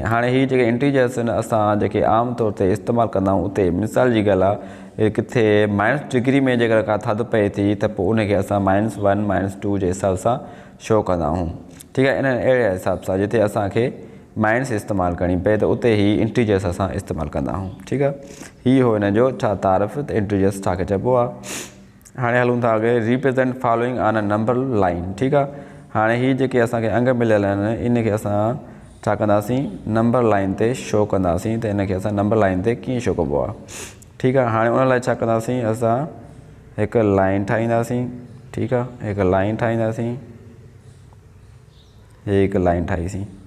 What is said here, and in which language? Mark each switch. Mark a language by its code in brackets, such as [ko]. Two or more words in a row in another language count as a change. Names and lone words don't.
[sd] हाणे हीअ जेके इंटीजर्स आहिनि असां जेके आम तौर ते इस्तेमालु कंदा आहियूं, उते मिसाल जी ॻाल्हि आहे किथे माइनस डिग्री में जेकर का थधि पए थी त पोइ उनखे असां -1 -2 जे हिसाब सां शो कंदा आहियूं। ठीकु आहे, इन अहिड़े हिसाब सां जिते असांखे माइनस इस्तेमालु करणी पए त उते ई इंटीजर्स असां इस्तेमालु कंदा आहियूं। ठीकु आहे, हीअ हो हिन जो छा तारीफ़ त इंटीजर्स छा खे चइबो आहे। हाणे हलूं था अॻे, [en] represent following on a number line. [sd] ठीकु आहे, हाणे हीअ जेके असांखे अंग मिलियल आहिनि इनखे असां छा कंदासीं, [en] number line [sd] ते शो कंदासीं। त इनखे असां [en] number line [sd] ते कीअं शो कबो आहे। ठीकु आहे, हाणे उन लाइ छा कंदासीं, असां हिकु लाइन ठाहींदासीं। ठीकु आहे, हिकु लाइन ठाहींदासीं, हीअ हिकु लाइन ठाहीसीं।